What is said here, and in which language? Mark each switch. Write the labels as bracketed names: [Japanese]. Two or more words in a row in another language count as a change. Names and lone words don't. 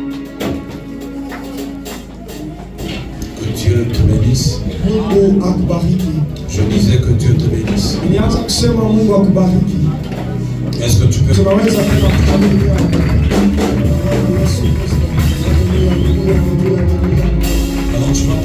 [French] Que Dieu te bénisse. bénisse. [Swahili] Nilianza kusema Mungu akubariki. [French] Est-ce que tu peux? [Swahili] Tunaweza kutamka [French] Alors tu vas